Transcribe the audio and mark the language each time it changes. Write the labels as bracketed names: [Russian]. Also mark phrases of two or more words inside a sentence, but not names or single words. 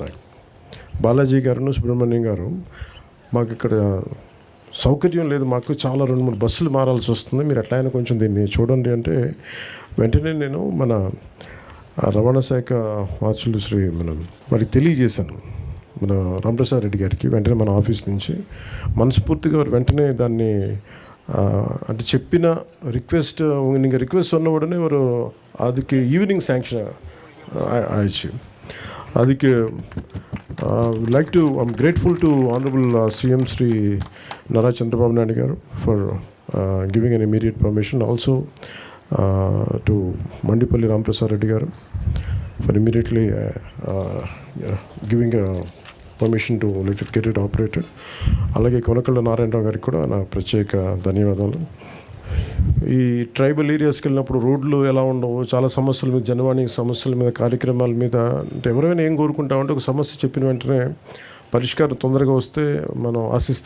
[Telugu] నాకు బాలాజీ గారు, సుబ్రహ్మణ్యం గారు, మాకు ఇక్కడ సౌకర్యం లేదు, మాకు చాలా 2-3 బస్సులు మారాల్సి వస్తుంది, మీరు ఎట్లయినా కొంచెం దీన్ని చూడండి అంటే వెంటనే నేను మన రవాణా శాఖ మార్చులు శ్రీ వారికి తెలియజేశాను, మన రాంప్రసాద్ రెడ్డి గారికి. వెంటనే మన ఆఫీస్ నుంచి మనస్ఫూర్తిగా వెంటనే దాన్ని అంటే చెప్పిన రిక్వెస్ట్ [Tamil] நீங்கள் ரிக்வெஸ்ட் சொன்ன உடனே ஒரு அதுக்கு ஈவினிங் சாங்ஷன் ஆயிடுச்சு. [English] அதுக்கு I'm grateful to Honorable CM Sri Nara Chandrababu Naidu garu for giving an immediate permission. Also to Mandipalli Ramprasad Reddy garu for immediately giving a permission to let it get it operated. [Telugu] అలాగే కొనకళ్ళ నారాయణరావు గారికి కూడా నా ప్రత్యేక ధన్యవాదాలు. ఈ [English] tribal areas [Telugu] వెళ్ళినప్పుడు రోడ్లు ఎలా ఉండవు, చాలా సమస్యల మీద, జనవాణి సమస్యల మీద, కార్యక్రమాల మీద, అంటే ఎవరైనా ఏం కోరుకుంటామంటే ఒక సమస్య చెప్పిన వెంటనే పరిష్కారం తొందరగా వస్తే మనం ఆశిస్తాం.